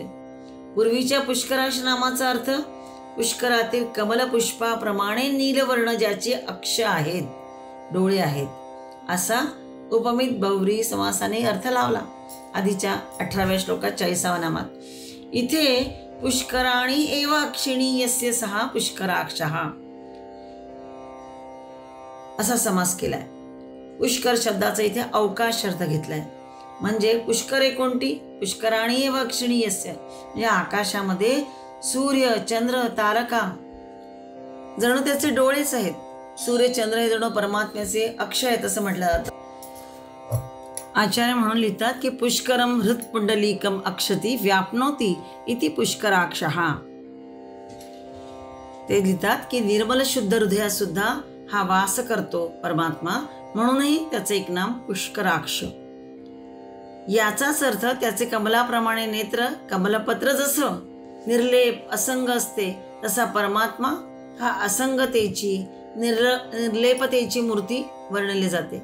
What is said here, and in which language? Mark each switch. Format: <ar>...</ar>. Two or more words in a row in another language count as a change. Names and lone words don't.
<mr>पूर्वीच्या पुष्कराक्ष नामाचा अर्थ पुष्करातील कमलपुष्पाप्रमाणे नीलवर्ण ज्याचे अक्ष आहेत, डोळे आहेत, असा उपमित बहुव्रीही समासाने अर्थ लावला आधीच्या 18व्या श्लोकात 40व्या नामात. इथे</mr> <sa>पुष्कराणी एव अक्षिणी यस्य सहा पुष्कराक्षः</sa> <mr>असा समास केलाय. पुष्कर शब्दाचा इथे अवकाश अर्थ घेतलाय. म्हणजे पुष्करे कोणती?</mr> <sa>पुष्कराणी एव अक्षिणी यस्य,</sa> <mr>म्हणजे आकाशामध्ये सूर्य, चंद्र, तारका जणू त्याचे डोळेच आहेत. सूर्य चंद्र हे जणू परमात्म्याचे अक्ष आहेत असं म्हटलं जातं. आचार्य म्हणून लिहितात की</mr> <sa>पुष्करम हृत्पुंडलीकम अक्षती व्यापनोती इति पुष्कराक्षः.</sa> <mr>ते लिहितात की निर्मल शुद्ध हृदयात सुद्धा हा वास करतो परमात्मा, म्हणूनही त्याचे एक नाम पुष्कराक्ष. याचाच अर्थ त्याचे कमलाप्रमाणे नेत्र, कमलपत्र जसं निर्लेप असंग असते तसा परमात्मा हा असंगतेची, निर्लेपतेची मूर्ती वर्णिली जाते.</mr>